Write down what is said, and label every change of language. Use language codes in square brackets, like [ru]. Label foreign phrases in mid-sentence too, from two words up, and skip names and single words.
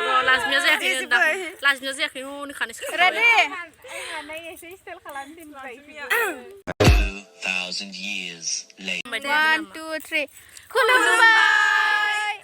[brx] लाजमिया जायाखै दा लाजमिया जायाखै हनै खानैसो [en] Ready? 2,000 years later. 1, 2, 3. [brx] Khulumbai.